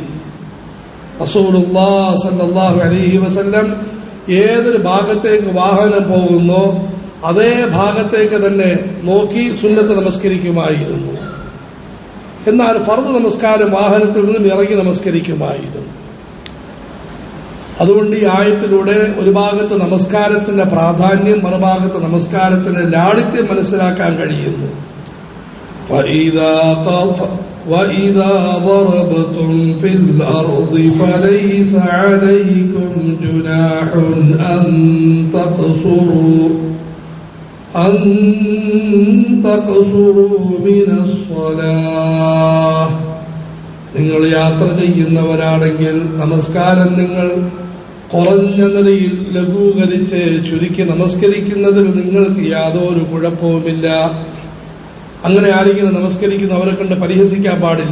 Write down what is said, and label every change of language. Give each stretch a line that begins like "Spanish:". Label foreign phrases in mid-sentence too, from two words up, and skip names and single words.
Arabic: رسول الله صلى الله عليه وسلم
Malayalam: ഏതൊരു ഭാഗത്തേക്ക് വാഹനം പോകുന്നോ അതേ ഭാഗത്തേക്ക് തന്നെ നോക്കി സുന്നത്ത് നമസ്കരിക്കുമായിരുന്നു. എന്നാൽ ഫർദ് നമസ്കാരം വാഹനത്തിൽ നിന്നും ഇറങ്ങി നമസ്കരിക്കുമായിരുന്നു. അതുകൊണ്ട് ഈ ആയത്തിലൂടെ ഒരു ഭാഗത്ത് നമസ്കാരത്തിന്റെ പ്രാധാന്യം, മറുഭാഗത്ത് നമസ്കാരത്തിന്റെ ലാളിത്യം മനസ്സിലാക്കാൻ കഴിയുന്നു.
Arabic: وَإِذَا ضَرَبْتُمْ فِي الْأَرْضِ فَلَيْسَ عَلَيْكُمْ جُنَاحٌ أَن تَقْصُرُوا مِنَ الصَّلَاةِ.
Malayalam: നിങ്ങൾ യാത്ര ചെയ്യുന്നവരാണെങ്കിൽ നമസ്കാരം നിങ്ങൾ കുറഞ്ഞ നിലയിൽ ലഘൂകരിച്ച് ചുരുക്കി നമസ്കരിക്കുന്നതിൽ നിങ്ങൾക്ക് യാതൊരു കുഴപ്പവുമില്ല. അങ്ങനെ ആരെങ്കിലും നമസ്കരിക്കുന്നു അവരെ കണ്ട് പരിഹസിക്കാൻ പാടില്ല.